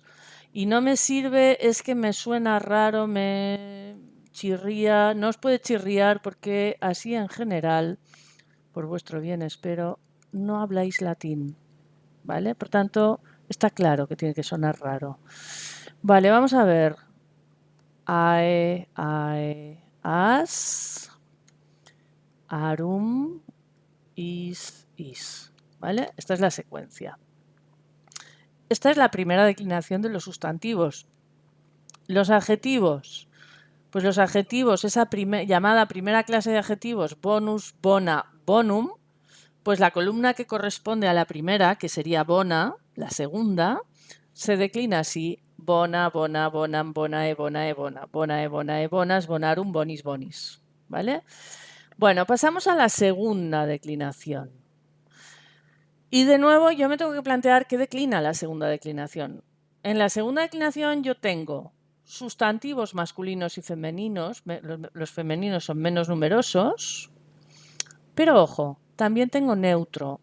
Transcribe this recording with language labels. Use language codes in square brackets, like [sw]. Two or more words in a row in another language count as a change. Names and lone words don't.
[es] Y no me sirve, es que me suena raro, me chirría. No os puede chirriar porque así en general, por vuestro bien espero, no habláis latín. ¿Vale? Por tanto, está claro que tiene que sonar raro. Vale, vamos a ver. [la] Ae, ae, as, arum, is. [es] ¿Vale? Esta es la secuencia. Esta es la primera declinación de los sustantivos. Los adjetivos. Pues los adjetivos, esa llamada primera clase de adjetivos, [la] bonus, bona, bonum, [es] pues la columna que corresponde a la primera, que sería bona, la segunda, se declina así: [la] bona, bona, bonam, bonae, bonae, bona, bonae, bonae, bonas, bonarum, bonis, bonis. [es] ¿Vale? Bueno, pasamos a la segunda declinación. Y de nuevo yo me tengo que plantear qué declina la segunda declinación. En la segunda declinación yo tengo sustantivos masculinos y femeninos. Los femeninos son menos numerosos. Pero ojo, también tengo neutro.